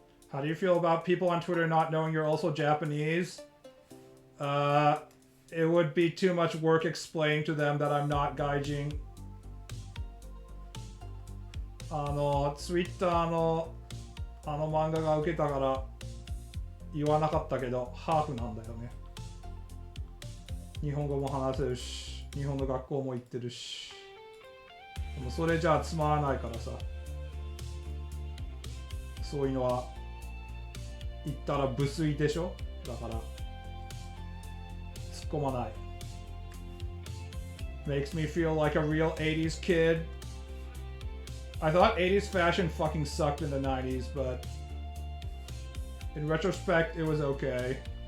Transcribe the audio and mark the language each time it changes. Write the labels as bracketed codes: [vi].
[en] How do you feel about people on Twitter not knowing you're also Japanese? It would be too much work explaining to them that I'm not gaijin. [ja] ツイッターの漫画が受けたから言わなかったけど、ハーフなんだよね。日本語も話せるし、日本の学校も行ってるし。でもそれじゃあつまらないからさ。そういうのは言ったら無粋でしょ。だから突っ込まない。 [en] Makes me feel like a real 80s kid. I thought 80s fashion fucking sucked in the 90s, but in retrospect, it was okay.